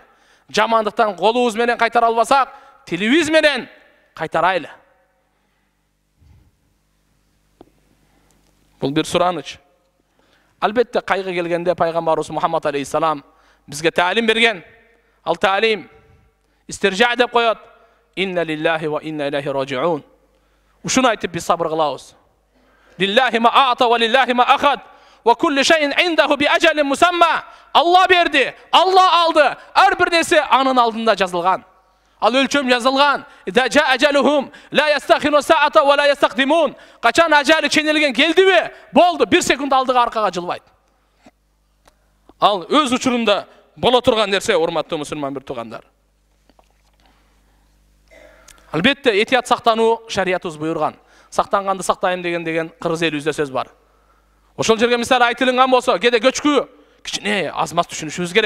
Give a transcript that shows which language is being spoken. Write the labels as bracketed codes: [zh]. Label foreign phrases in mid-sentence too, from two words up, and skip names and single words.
[ky] Жамандыктан колубуз менен кайтара албасак, тилибиз менен кайтарайлы. Бул бир сураныч. Албетте кайгы келгенде пайгамбарыбыз Мухаммад алейхиссалам бизге таалим берген. Ал таалим истиржа деп коет. [ar] إنا لله وإنا إليه راجعون. [ky] Ушуну айтып биз сабыр кылабыз. [ar] لله ما أعطى ولله ما أخذ وكل شيء عنده بأجل مسمى. [ky] Алла берди, Алла алды. Ар бир нерсе анын алдында жазылган. Ал өлчөм жазылган. [ar] إذا جاء أجلهم لا يستأخرون ساعة ولا يستقدمون. [ky] Качан ажалы ченелген келдиби? Болду, 1 секунд алдыга аркага жылбайт. Ал өз учурунда боло турган нерсе, урматтуу мусулман бир туугандар. Албетте этият сактануу шариятыбыз буйрган. Сактанганды сактайм деген кыргыз элибизде сөз бар. Ошол жерге мисалы айтылган болсо, кеде көчкү кичине азмас түшүнүшүбүз керек.